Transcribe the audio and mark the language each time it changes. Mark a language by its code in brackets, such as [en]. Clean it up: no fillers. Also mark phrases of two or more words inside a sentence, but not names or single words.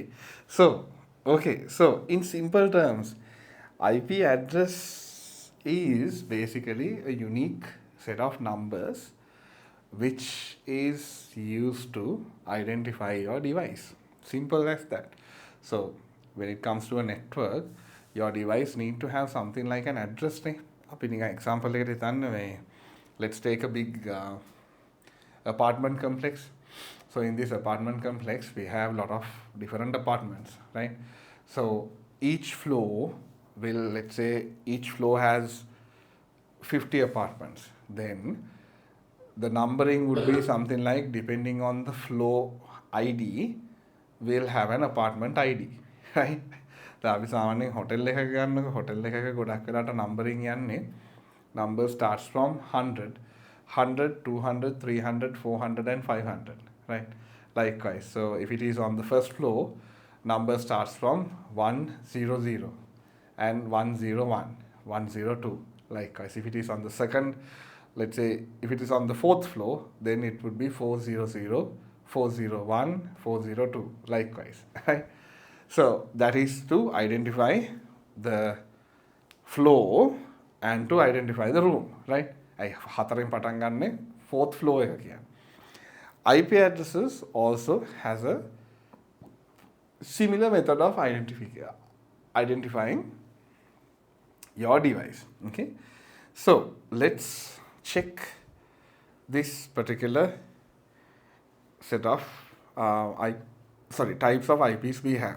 [en] So in simple terms, IP address is basically a unique set of numbers which is used to identify your device. Simple as that. So when it comes to a network, your device need to have something like an address. [si] අපි නිකන් example එකකට හිතන්න මේ [en] let's take a big apartment complex. So in this apartment complex, we have a lot of different apartments, right? So each floor will, let's say, each floor has 50 apartments. Then the numbering would be something like, depending on the floor ID, we'll have an apartment ID, right? [si] අපි සාමාන්‍යයෙන් හොටෙල් එකක ගන්නකො හොටෙල් එකක ගොඩක් වෙලාට නම්බරින් යන්නේ [en] number starts from 100, 200, 300, 400 and 500, right? Likewise, so if it is on the first floor, number starts from 100 and 101, 102. Likewise, if it is on the second, let's say if it is on the fourth floor, then it would be 400, 401, 402. Likewise, right? So that is to identify the floor and to identify the room, right? [si] I හතරෙන් පටන් ගන්නේ [en] fourth floor [si] එක කියන්නේ. [en] IP addresses also has a similar method of identifying your device. Okay, so let's check this particular set of types of IPs we have.